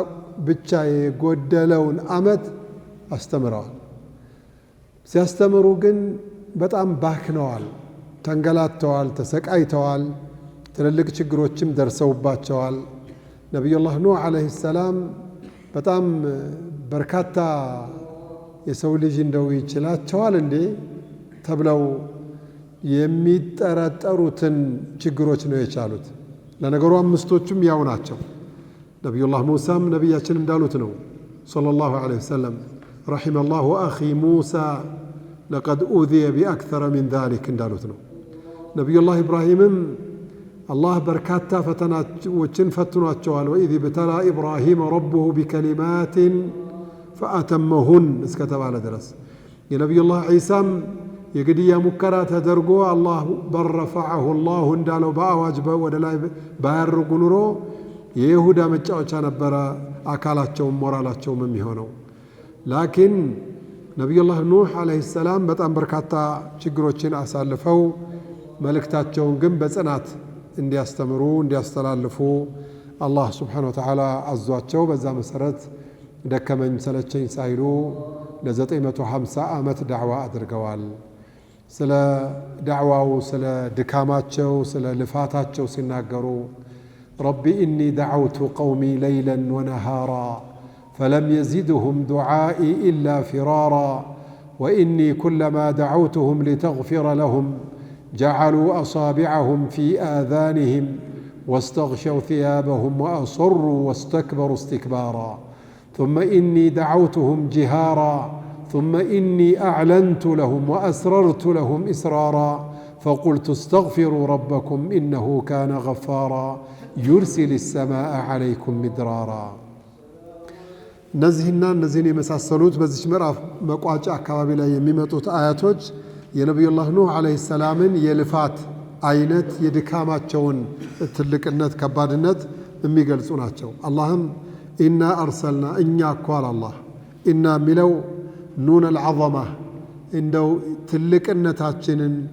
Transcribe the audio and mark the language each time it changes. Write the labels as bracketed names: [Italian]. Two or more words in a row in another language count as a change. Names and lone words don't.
[Amharic] ብቻ የጎደለውን ዓመት አስተምረዋል ሲያስተምሩ ግን በጣም ባክነዋል ተንገላተዋል ተሰቃይተዋል ትልልቅ ችግሮችም ደርሰውባቸዋል ነብዩላህ ኑህ [Arabic] عليه السلام [Amharic] በጣም በርካታ የሰው ልጅ እንደው ይችላቸዋል እንዴ ተብለው የሚጠረጠሩትን ችግሮች ነው የቻሉት ለነገሩ አምስቶቹም ያው ናቸው ነብዩላህ ሙሳም ነብያችን እንዳሉት ነው [Arabic] صلى الله عليه وسلم رحم الله أخي موسى لقد أوذي بأكثر من ذلك [Amharic] እንዳሉት ነው ነብዩላህ ኢብራሂምም አላህ በርካታ ፈተናዎችን ፈትኗቸዋል [Arabic] وإذ ابتلى إبراهيم ربه بكلمات [Amharic] فأتمهن እስከተባለ ድረስ የነብዩላህ ዒሳም የግድያ ሙከራ ተደርጎ አላህ በረፈዐሁ الله እንዳለው በአዋጅ ወደ ላይ ባያርጉ ኑሮ የይሁዳ መጫወቻ ነበረ አካላቸውም ሞራላቸውም የሚሆነው ላኪን ነብዩላህ ኑህ [Arabic] عليه السلام [Amharic] በጣም በርካታ ችግሮችን አሳልፈው መልእክታቸውን ግን በጽናት እንዲያስተምሩ እንዲያስተላልፉ አላህ [Arabic] سبحانه وتعالى [Amharic] አዟቸው በዛ መሰረት ደከመኝ ሰለቸኝ ሳይሉ ለ950 ዓመት ዳዕዋ አድርገዋል ስለ ዳዕዋው ስለ ድካማቸው ስለ ልፋታቸው ሲናገሩ [Arabic] ربي إني دعوت قومي ليلا ونهارا فلم يزدهم دعائي إلا فرارا وإني كلما دعوتهم لتغفر لهم جعلوا أصابعهم في آذانهم واستغشوا ثيابهم وأصروا واستكبروا استكبارا ثم إني دعوتهم جهارا ثم إني أعلنت لهم وأسررت لهم إسرارا فقلت استغفروا ربكم إنه كان غفارا يرسل السماء عليكم مدرارا [Amharic] እነዚህና እነዚህን የመሳሰሉት በዚህ ምዕራፍ መቋጫ አካባቢ ላይ የሚመጡት አያቶች የነብዩላህ ኑህ አለይሂ ሰላምን የልፋት አይነት የድካማቸውን ትልቅነት ከባድነት የሚገልጹ ናቸው አላህም [Arabic] إنا أرسلنا [Amharic] እኛ እኮ አላህ ኢና ሚለው [Arabic] نون العظمه [Amharic] እንደው ትልቅነታችንን